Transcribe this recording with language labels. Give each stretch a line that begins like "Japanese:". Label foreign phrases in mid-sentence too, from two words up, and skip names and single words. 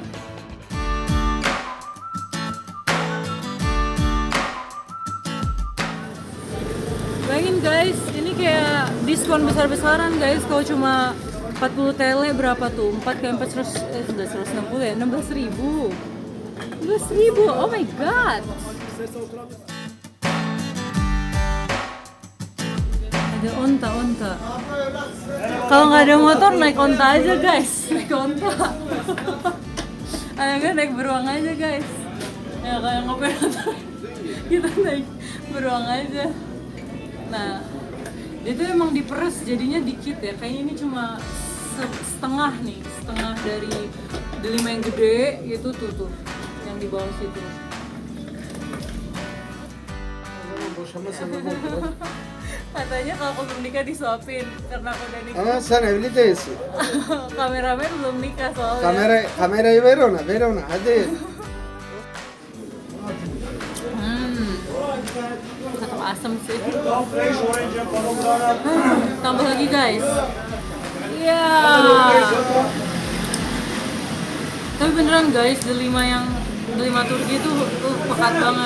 Indonesian: Bayangin guys, ini kayak diskon besar-besaran guys. Kalau cuma 40 tele berapa tuh? 4 kali 4 sudah 160 ya? 16.000. 16.000,
English: oh my god.
Indonesian: Ada onta. Kalau nggak ada motor naik onta aja guys. Naik onta. Ayo kan naik beruang aja guys. Ya kayak ngopi kita naik beruang aja. Nah, itu emang diperes jadinya dikit ya. Kayaknya ini cuma setengah dari delima yang gede itu tuh yang di bawah situ. Katanya kalau aku belum nikah disuapin karena aku udah nikah.
Turkish: Ama sen evli değilsin.
Indonesian: Kameramen belum nikah soalnya.
Turkish: Kamerayı ver ona hadi.
Indonesian: Tetap asem sih. Tambah lagi guys. Iya. Tapi beneran guys, delima Turki itu pekat banget.